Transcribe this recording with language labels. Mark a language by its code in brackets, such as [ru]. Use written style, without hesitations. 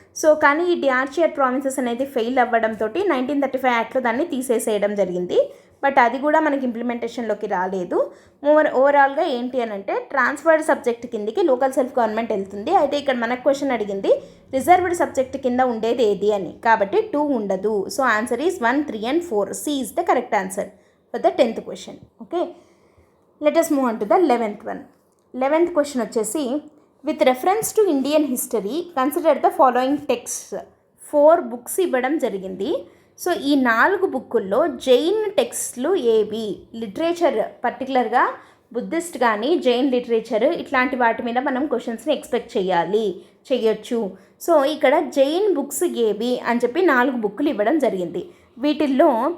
[te] So కానీ ఈ DRC at provinces అనేది ఫెయిల్ అవ్వడంతో 1935 యాక్ట్లో దాన్ని తీసేసేయడం జరిగింది. బట్ అది కూడా మనకి ఇంప్లిమెంటేషన్లోకి రాలేదు. ఓవరాల్గా ఏంటి అని అంటే, ట్రాన్స్ఫర్డ్ సబ్జెక్ట్ కిందకి లోకల్ సెల్ఫ్ గవర్నమెంట్ వెళ్తుంది. అయితే ఇక్కడ మనకు క్వశ్చన్ అడిగింది రిజర్వ్డ్ సబ్జెక్ట్ కింద ఉండేది ఏది అని, కాబట్టి 2 ఉండదు. [en] So answer is 1, 3 and 4. C is the correct answer for the 10th question. Okay, let us move on to the 11th one. 11th question [te] వచ్చేసి, [en] with reference to Indian history consider the following texts. [te] 4 books ఇవ్వడం జరిగింది. So ఈ 4 బుక్కుల్లో జైన్ టెక్స్ట్లు ఏవి, literature పర్టికులర్గా Buddhist కానీ Jain literature ఇట్లాంటి వాటి మీద మనం క్వశ్చన్స్ని ఎక్స్పెక్ట్ చేయొచ్చు. సో ఇక్కడ జైన్ బుక్స్ ఏవి అని చెప్పి 4 బుక్కులు ఇవ్వడం జరిగింది. వీటిల్లో